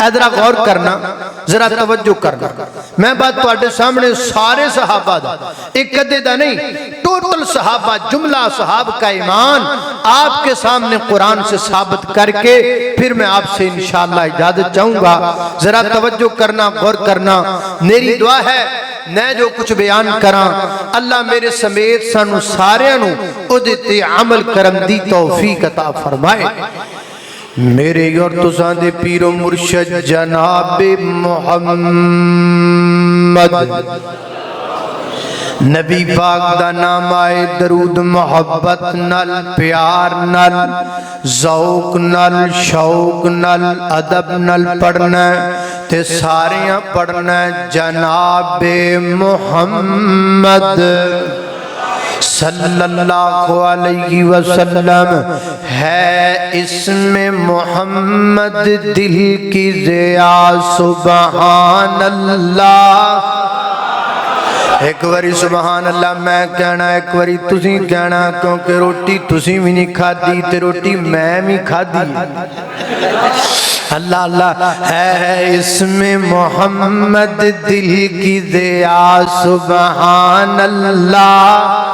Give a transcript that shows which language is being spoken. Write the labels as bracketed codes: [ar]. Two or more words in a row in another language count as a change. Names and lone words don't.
[pa] ادھر غور کرنا ذرا توجہ کرنا میں بات تواڈے سامنے سارے صحابہ دا ایک ادے دا نہیں ٹوٹل [ur] صحابہ جملہ صحابہ کا ایمان آپ کے سامنے قرآن سے ثابت کر کے پھر میں آپ سے انشاءاللہ اجازت چاہوں گا ذرا توجہ کرنا غور کرنا میری دعا ہے میں جو کچھ بیان کراں [pa] اللہ میرے سمیت سانو سارے نو اودے تے عمل کرن دی توفیق عطا فرمائے میرے اور تساں دے پیر و مرشد جناب محمد نبی پاک دا نام آئے درود محبت نل پیار نل ذوق نل شوق نل ادب نل پڑھنا تے ساریاں پڑھنا جناب [ur] محمد صلی اللہ علیہ وسلم ہے اسم محمد دل کی ضیا [pa] سبحان اللہ ایک واری سبحان اللہ میں کہنا ایک واری تسی کہنا کیونکہ روٹی تسی بھی نہیں کھادی تے روٹی میں بھی کھادی اللہ اللہ [ur] ہے اسم محمد دل کی ضیا [pa] سبحان اللہ